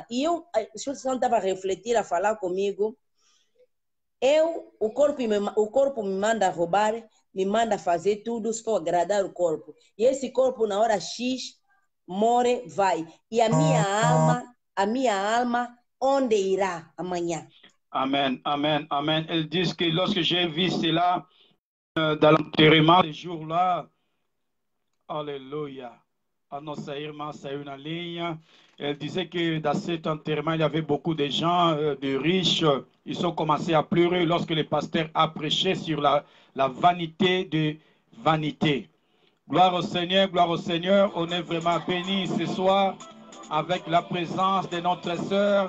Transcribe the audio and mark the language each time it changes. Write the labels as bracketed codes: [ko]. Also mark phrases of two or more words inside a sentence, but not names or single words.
[pt] E o Espírito Santo estava a refletir, a falar comigo. O corpo me manda roubar, me manda fazer tudo se for agradar o corpo. E esse corpo, na hora X, morre, vai. E a minha alma, onde irá amanhã? [fr] Amen, amen, amen. Elles disent que lorsque j'ai vu cela dans l'enterrement, ce jour-là, alléluia, à notre [pt] irmã saiu na linha. [fr] Elle disait que dans cet enterrement, il y avait beaucoup de gens, de riches. Ils ont commencé à pleurer lorsque le pasteur a prêché sur la vanité de vanité. Gloire au Seigneur, on est vraiment bénis ce soir avec la présence de notre sœur.